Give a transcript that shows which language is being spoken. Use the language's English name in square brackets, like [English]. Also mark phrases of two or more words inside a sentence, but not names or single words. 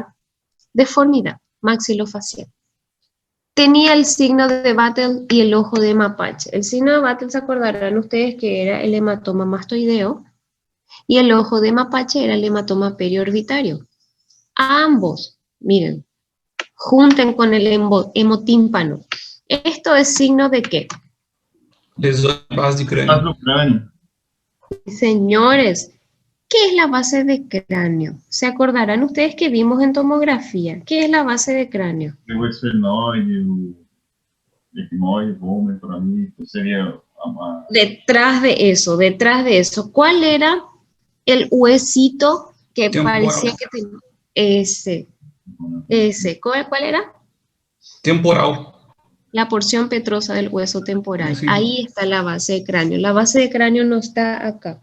[Spanish] Deformidad maxilofacial. Tenía el signo de Battle y el ojo de mapache. El signo de Battle, se acordarán ustedes que era el hematoma mastoideo, y el ojo de mapache era el hematoma periorbitario. ambos, miren, junten con el hemotímpano. ¿Esto es signo de qué? [Portuguese] Lesões de base de [Spanish] Estás [Portuguese] crânio. no crânio. [Spanish] Señores, ¿qué es la base de cráneo? ¿Se acordarán ustedes que vimos en tomografía? ¿Qué es la base de cráneo? [Portuguese] Tem o esfenoide, o etmoide, o vômero, ali, seria [Spanish] Detrás de eso, ¿cuál era el huesito que Temporal. parecía que tenía? Ese. ¿Cuál era? Temporal. La porción petrosa del hueso temporal. Sí. Ahí está la base de cráneo. La base de cráneo no está acá.